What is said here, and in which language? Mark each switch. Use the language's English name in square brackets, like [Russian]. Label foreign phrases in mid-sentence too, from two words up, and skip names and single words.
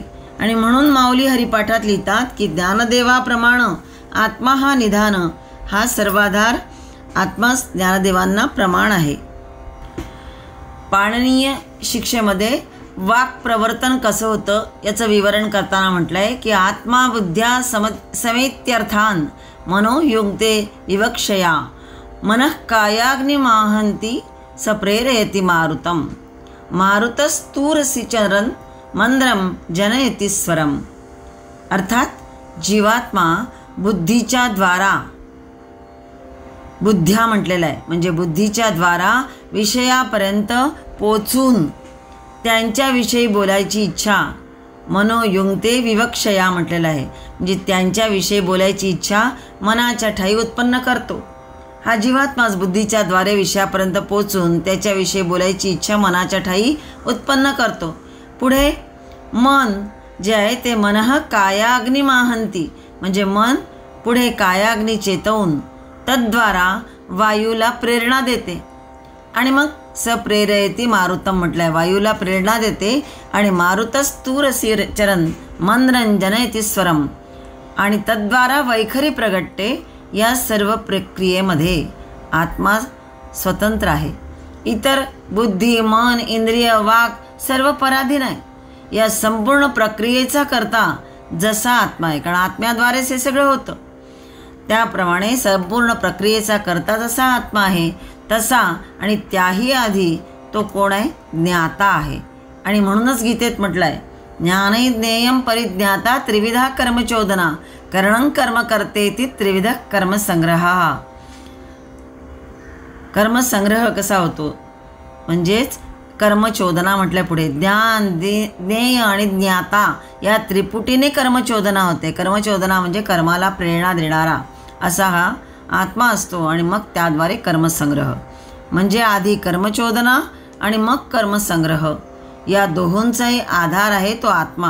[Marathi] आणि म्हणून माऊली हरिपाठात लिहितात की ज्ञानदेवाप्रमाण आत्मा हा निधान, हा सर्वाधार आत्माच ज्ञानदेवांना प्रमाण आहे. पाणिनीय शिक्षेमध्ये वाक प्रवर्तन कसं होतं याचं विवरण करताना म्हटलं आहे की [Sanskrit] आत्मा बुद्ध्या समेत्यर्थान मनोयुक्ते विवक्षया मनः कायाग्निमाहंती सप्रेरयति मारुतम मारुतस्तूरसी चरन मंद्रम जनयति स्वरम. [Marathi] अर्थात जीवात्मा बुद्धीच्या द्वारा, बुद्ध्या म्हटलेलं आहे म्हणजे बुद्धीच्या द्वारा विषयापर्यंत पोचून त्यांच्याविषयी बोलायची इच्छा, [Sanskrit] मनोयुक्ते विवक्षया [Marathi] म्हटलेलं आहे म्हणजे त्यांच्याविषयी बोलायची इच्छा मनाच्या ठाई उत्पन्न करतो. हा जीवात्माच बुद्धीच्या द्वारे विषयापर्यंत पोचून त्याच्याविषयी बोलायची इच्छा मनाच्या ठाई उत्पन्न करतो. पुढे मन जे आहे ते [Sanskrit] मनः कायाग्निमाहंती [Marathi] म्हणजे मन पुढे कायाग्नी चेतवून तद्वारा वायूला प्रेरणा देते आणि मग [Sanskrit] सप्रेरयति मारुतम [Marathi] म्हटलंय, वायूला प्रेरणा देते आणि [Sanskrit] मारुतस्तूरसी चरण मंद्रं जनयति स्वरम [Marathi] आणि तद्वारा वैखरी प्रगटते. या सर्व प्रक्रियेमध्ये आत्मा स्वतंत्र आहे. इतर बुद्धी, मन, इंद्रिय, वाक सर्व पराधीन आहे. या संपूर्ण प्रक्रियेचा करता जसा आत्मा आहे, कारण आत्म्याद्वारेच हे सगळं होतं, त्याप्रमाणे संपूर्ण प्रक्रियेचा करता जसा आत्मा आहे तसा आणि त्याही आधी तो कोण आहे? ज्ञाता आहे. आणि म्हणूनच गीतेत म्हटलं आहे [Sanskrit] ज्ञानै ज्ञेयं परिज्ञाता त्रिविधा कर्मचोदना करणं कर्म करतेति त्रिविध कर्मसंग्रह. [Marathi] कर्मसंग्रह कसा होतो म्हणजेच कर्मचोदना म्हटल्या पुढे ज्ञान, ज्ञेय आणि ज्ञाता या त्रिपुटीने कर्मचोदना होते. कर्मचोदना म्हणजे कर्माला प्रेरणा देणारा असा हा आत्मा असतो आणि मग त्याद्वारे कर्मसंग्रह म्हणजे आधी कर्मचोदना आणि मग कर्मसंग्रह या दोहोंचाही आधार आहे तो आत्मा.